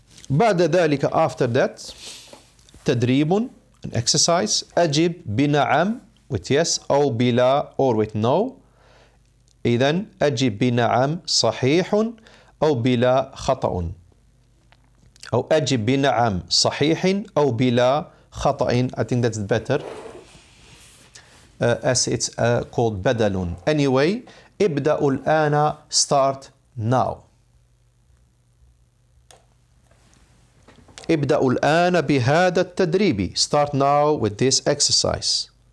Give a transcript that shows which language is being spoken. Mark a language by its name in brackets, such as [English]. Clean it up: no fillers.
[Arabic] بعد ذلك, [English] after that, تدريب, an exercise. [Arabic] أجب بنعم, [English] with yes, [Arabic] أو بلا, [English] or with no. [Arabic] إذن أجب بنعم صحيح أو بلا خطأ, أو أجب بنعم صحيح أو بلا خطأ. [English] I think that's better, as it's called بدل. Anyway, [Arabic] ابدأ الآن, [English] start now. [Arabic] ابدأ الآن بهذا التدريب. [English] Start now with this exercise.